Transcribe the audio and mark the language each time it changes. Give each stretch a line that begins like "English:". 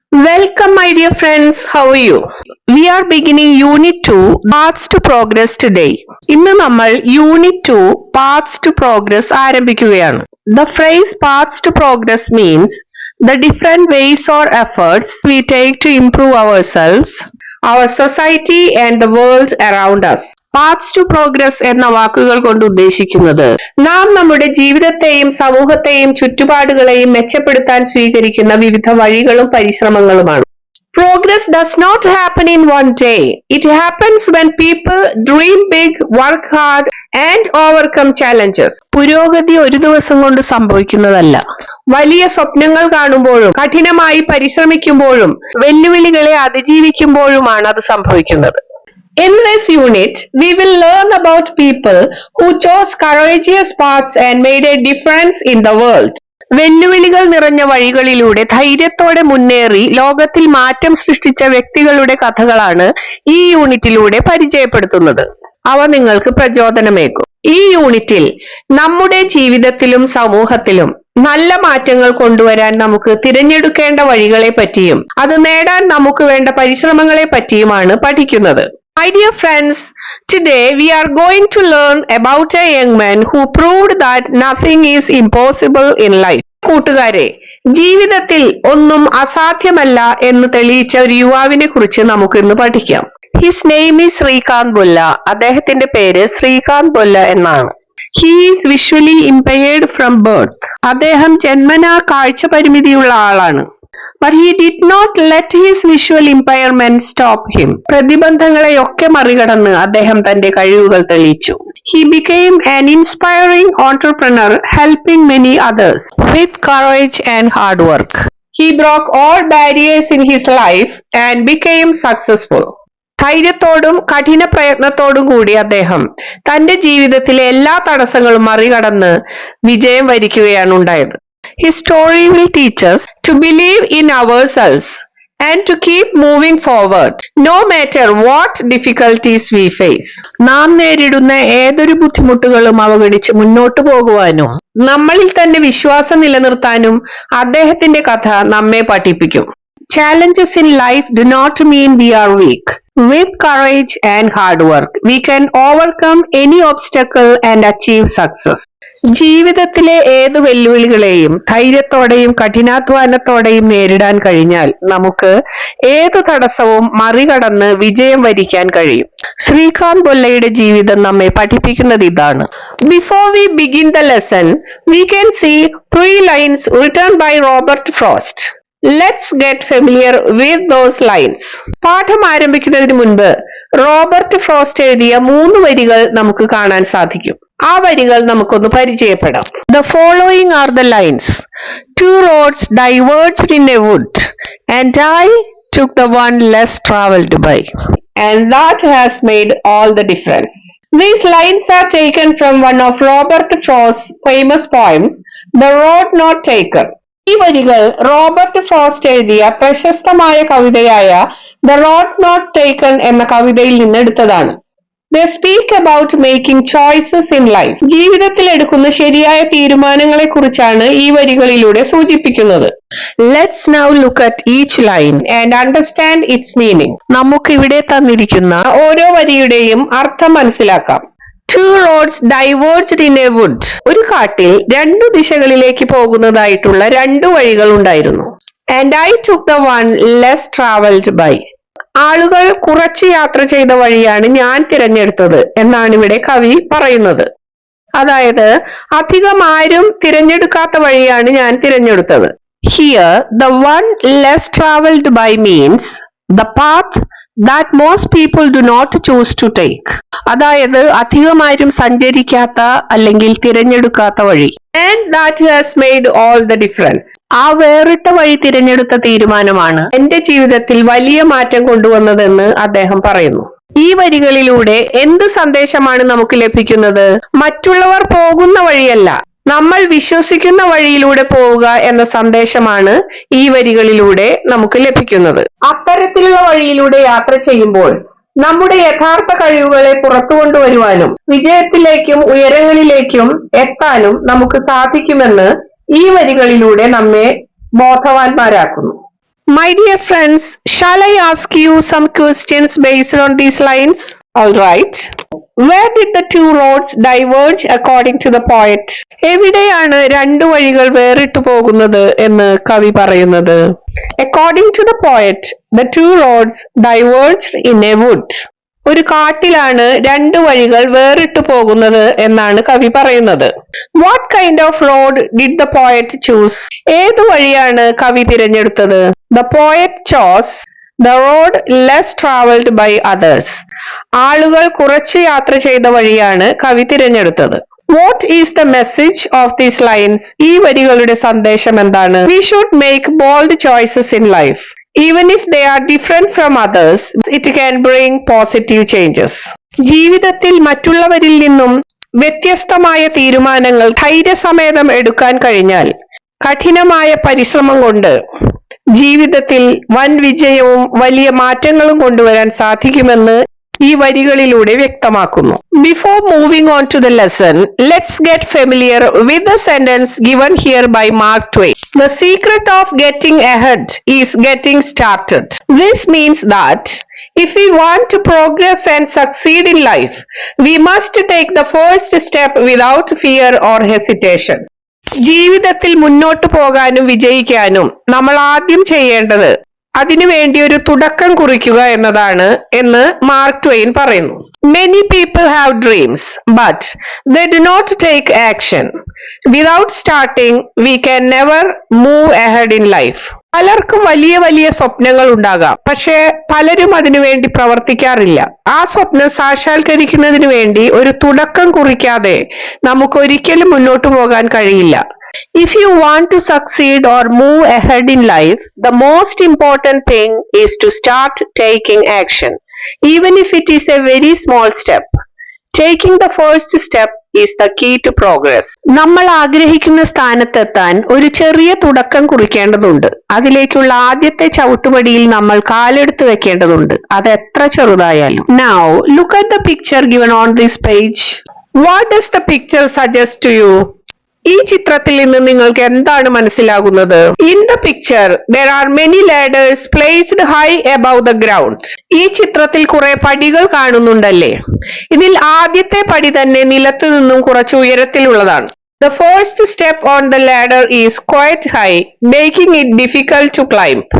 English: Welcome, my dear friends. How are you? We are beginning Unit 2, Paths to Progress today.
Malayalam: ഇന്ന് നമ്മൾ Unit 2, Paths to Progress ആരംഭിക്കുകയാണ്.
English: The phrase Paths to Progress means the different ways or efforts we take to improve ourselves, our society and the world around us.
Malayalam: Paths to progress എന്ന വാക്കുകൾ കൊണ്ട് ഉദ്ദേശിക്കുന്നത് നാം നമ്മുടെ ജീവിതത്തെയും സമൂഹത്തെയും ചുറ്റുപാടുകളെയും മെച്ചപ്പെടുത്താൻ സ്വീകരിക്കുന്ന വിവിധ വഴികളും പരിശ്രമങ്ങളുമാണ്.
English: Progress does not happen in one day. It happens when people dream big, work hard and overcome challenges.
Malayalam: പുരോഗതി ഒരു ദിവസം കൊണ്ട് സംഭവിക്കുന്നതല്ല. വലിയ സ്വപ്നങ്ങൾ കാണുമ്പോഴും കഠിനമായി പരിശ്രമിക്കുമ്പോഴും വെല്ലുവിളികളെ അതിജീവിക്കുമ്പോഴുമാണ് അത് സംഭവിക്കുന്നത്.
English: In this unit, we will learn about people who chose courageous paths and made a difference in the world.
Malayalam: വെല്ലുവിളികൾ നിറഞ്ഞ വഴികളിലൂടെ ധൈര്യത്തോടെ മുന്നേറി ലോകത്തിൽ മാറ്റം സൃഷ്ടിച്ച വ്യക്തികളുടെ കഥകളാണ് ഈ യൂണിറ്റിലൂടെ പരിചയപ്പെടുത്തുന്നത്. അവ നിങ്ങൾക്ക് പ്രചോദനമേകും. ഈ യൂണിറ്റിൽ നമ്മുടെ ജീവിതത്തിലും സമൂഹത്തിലും നല്ല മാറ്റങ്ങൾ കൊണ്ടുവരാൻ നമുക്ക് തിരഞ്ഞെടുക്കേണ്ട വഴികളെ പറ്റിയും അത് നേടാൻ നമുക്ക് വേണ്ട പരിശ്രമങ്ങളെ പറ്റിയുമാണ് പഠിക്കുന്നത്.
English: My dear friends, today we are going to learn about a young man who proved that nothing is impossible in life.
Malayalam: കൂട്ടുകാരെ, ജീവിതത്തിൽ ഒന്നും അസാധ്യമല്ല എന്ന് തെളിയിച്ച ഒരു യുവാവിനെ കുറിച്ച് നമുക്ക് ഇന്ന് പഠിക്കാം.
English: His name is Srikanth Bolla.
Malayalam: അദ്ദേഹത്തിന്റെ പേര് ശ്രീകാന്ത് ബൊല്ല എന്നാണ്.
English: He is visually impaired from birth.
Malayalam: അദ്ദേഹം ജന്മനാ കാഴ്ച പരിമിതിയുള്ള ആളാണ്.
English: But he did not let his visual impairment stop him.
Malayalam: പ്രതിബന്ധങ്ങളെയൊക്കെ മറികടന്ന് അദ്ദേഹം തന്റെ കഴിവുകൾ തെളിയിച്ചു.
English: He became an inspiring entrepreneur, helping many others with courage and hard work. He broke all barriers in his life and became successful.
Malayalam: ധൈര്യത്തോടും കഠിന പ്രയത്നത്തോടും കൂടി അദ്ദേഹം തന്റെ ജീവിതത്തിലെ എല്ലാ തടസ്സങ്ങളും മറികടന്ന് വിജയം വരിക്കുകയാണ് ഉണ്ടായത്.
English: His story will teach us to believe in ourselves and to keep moving forward, no matter what difficulties we face.
Malayalam: നാം നേരിടുന്ന ഏതൊരു ബുദ്ധിമുട്ടുകളും അവഗണിച്ച് മുന്നോട്ടു പോകുവാനും നമ്മളിൽ തന്നെ വിശ്വാസം നിലനിർത്താനും അദ്ദേഹത്തിന്റെ കഥ നമ്മെ പഠിപ്പിക്കും.
English: Challenges in life do not mean we are weak. With courage and hard work, we can overcome any obstacle and achieve success.
Malayalam: ജീവിതത്തിലെ ഏതു വെല്ലുവിളികളെയും ധൈര്യത്തോടെയും കഠിനാധ്വാനത്തോടെയും നേരിടാൻ കഴിഞ്ഞാൽ നമുക്ക് ഏതു തടസ്സവും മറികടന്ന് വിജയം വരിക്കാൻ കഴിയും. ശ്രീകാന്ത് ബൊല്ലയുടെ ജീവിതം നമ്മെ പഠിപ്പിക്കുന്നത് ഇതാണ്.
English: Before we begin the lesson, we can see 3 lines written by Robert Frost. Let's get familiar with those lines.
Malayalam: പാഠം ആരംഭിക്കുന്നതിന് മുൻപ് റോബർട്ട് ഫ്രോസ്റ്റ് എഴുതിയ 3 വരികൾ നമുക്ക് കാണാൻ സാധിക്കും. ആ വരികൾ നമുക്കൊന്ന് പരിചയപ്പെടാം.
English: The following are the lines. 2 roads diverged in a wood, and I took the one less traveled by. And that has made all the difference. These lines are taken from one of Robert Frost's famous poems, The Road Not Taken.
Malayalam: ഈ വരികൾ Robert frost എഴുതിയ പ്രശസ്തമായ കവിതയായ the road not taken എന്ന കവിതയിൽ നിന്ന് എടുത്തതാണ്.
English: They speak about making choices in life.
Malayalam: ജീവിതത്തിൽ എടുക്കുന്ന ശരിയായ തീരുമാനങ്ങളെ കുറിച്ചാണ് ഈ വരികളിലൂടെ സൂചിപ്പിക്കുന്നത്.
English: Let's now look at each line and understand its meaning.
Malayalam: നമുക്ക് ഇവിടെ തന്നിരിക്കുന്ന ഓരോ വരിയുടെയും അർത്ഥം മനസ്സിലാക്കാം.
English: 2 roads diverged in a wood.
Malayalam: ഒരു കാട്ടിൽ 2 ദിശകളിലേക്ക് പോകുന്നതായിട്ടുള്ള 2 വഴികൾ ഉണ്ടായിരുന്നു.
English: And I took the one less traveled by.
Malayalam: ആളുകൾ കുറച്ച് യാത്ര ചെയ്ത വഴിയാണ് ഞാൻ തിരഞ്ഞെടുത്തത് എന്നാണ് ഇവിടെ കവി പറയുന്നത്. അതായത് അധികം ആരും തിരഞ്ഞെടുക്കാത്ത വഴിയാണ് ഞാൻ തിരഞ്ഞെടുത്തത്.
English: Here the one less traveled by means the path that most people do not choose to take.
Malayalam: അതായത് അധികമാരും സഞ്ചരിക്കാത്ത അല്ലെങ്കിൽ തിരഞ്ഞെടുക്കാത്ത വഴി.
English: And that has made all the difference.
Malayalam: ആ വേറിട്ട വഴി തിരഞ്ഞെടുത്ത തീരുമാനമാണ് എന്റെ ജീവിതത്തിൽ വലിയ മാറ്റം കൊണ്ടുവന്നതെന്ന് അദ്ദേഹം പറയുന്നു. ഈ വരികളിലൂടെ എന്ത് സന്ദേശമാണ് നമുക്ക് ലഭിക്കുന്നത്? മറ്റുള്ളവർ പോകുന്ന വഴിയല്ല, നമ്മൾ വിശ്വസിക്കുന്ന വഴിയിലൂടെ പോവുക എന്ന സന്ദേശമാണ് ഈ വരികളിലൂടെ നമുക്ക് ലഭിക്കുന്നത്. അത്തരത്തിലുള്ള വഴിയിലൂടെ യാത്ര ചെയ്യുമ്പോൾ നമ്മുടെ യഥാർത്ഥ കഴിവുകളെ പുറത്തു കൊണ്ടുവരുവാനും വിജയത്തിലേക്കും ഉയരങ്ങളിലേക്കും എത്താനും നമുക്ക് സാധിക്കുമെന്ന് ഈ വരികളിലൂടെ നമ്മെ ബോധവാന്മാരാക്കുന്നു.
English: My dear friends, shall I ask you some questions based on these lines? All right. Where did the two roads diverge according to the poet?
Malayalam: എവിടെയാണ് രണ്ടു വഴികൾ വേറിട്ടു പോകുന്നത് എന്ന് കവി പറയുന്നത്?
English: According to the poet, the two roads diverged in a wood.
Malayalam: ഒരു കാട്ടിലാണ് രണ്ടു വഴികൾ വേറിട്ടു പോകുന്നത് എന്നാണ് കവി പറയുന്നത്.
English: What kind of road did the poet choose?
Malayalam: ഏതു വഴിയാണ് കവി തിരഞ്ഞെടുത്തത്?
English: The poet chose the road less traveled by others.
Malayalam: ആളുകൾ കുറച്ച് യാത്ര ചെയ്ത വഴിയാണ് കവി തിരഞ്ഞെടുത്തത്.
English: What is the message of these lines?
Malayalam: ഈ വരികളുടെ സന്ദേശം എന്താണ്?
English: We should make bold choices in life. Even if they are different from others, it can bring positive changes.
Malayalam: ജീവിതത്തിൽ മറ്റുള്ളവരിൽ നിന്നും വ്യത്യസ്തമായ തീരുമാനങ്ങൾ ധൈര്യസമേതം എടുക്കാൻ കഴിഞ്ഞാൽ കഠിനമായ പരിശ്രമം കൊണ്ട് ജീവിതത്തിൽ വൻ വിജയവും വലിയ മാറ്റങ്ങളും കൊണ്ടുവരാൻ സാധിക്കുമെന്ന് ഈ വരികളിലൂടെ വ്യക്തമാക്കുന്നു.
English: Before moving on to the lesson, let's get familiar with the sentence given here by Mark Twain. The secret of getting ahead is getting started. This means that if we want to progress and succeed in life, we must take the first step without fear or hesitation.
Malayalam: ജീവിതത്തിൽ മുന്നോട്ട് പോകാനും വിജയിക്കാനും നമ്മൾ ആദ്യം ചെയ്യേണ്ടത് അതിനുവേണ്ടി ഒരു തുടക്കം കുറിക്കുക എന്നതാണ് എന്ന് മാർക്ക് ട്വെയിൻ പറയുന്നു.
English: Many people have dreams, but they do not take action. Without starting, we can never move ahead in life.
Malayalam: പലർക്കും വലിയ വലിയ സ്വപ്നങ്ങൾ ഉണ്ടാകാം, പക്ഷേ പലരും അതിനുവേണ്ടി പ്രവർത്തിക്കാറില്ല. ആ സ്വപ്നം സാക്ഷാത്കരിക്കുന്നതിന് വേണ്ടി ഒരു തുടക്കം കുറിക്കാതെ നമുക്ക് ഒരിക്കലും മുന്നോട്ട് പോകാൻ കഴിയില്ല.
English: If you want to succeed or move ahead in life, the most important thing is to start taking action, even if it is a very small step. Taking the first step is the key to progress.
Malayalam: നമ്മൾ ആഗ്രഹിക്കുന്ന സ്ഥാനത്തെത്താൻ ഒരു ചെറിയ തുടക്കം കുറിക്കേണ്ടതുണ്ട്. അതിലേക്കുള്ള ആദ്യത്തെ ചവിട്ടുപടിയിൽ നമ്മൾ കാലെടുത്ത് വെക്കേണ്ടതുണ്ട്, അത് എത്ര ചെറുതായാലും.
English: Now, look at the picture given on this page. What does the picture suggest to you?
Malayalam: ഈ ചിത്രത്തിൽ നിന്ന് നിങ്ങൾക്ക് എന്താണ് മനസ്സിലാകുന്നത്?
English: In the picture, there are many ladders placed high above the ground.
Malayalam: ഈ ചിത്രത്തിൽ കുറെ പടികൾ കാണുന്നുണ്ടല്ലേ? ഇതിൽ ആദ്യത്തെ പടി തന്നെ നിലത്തു നിന്നും കുറച്ച് ഉയരത്തിലുള്ളതാണ്.
English: The first step on the ladder is quite high, making it difficult to climb.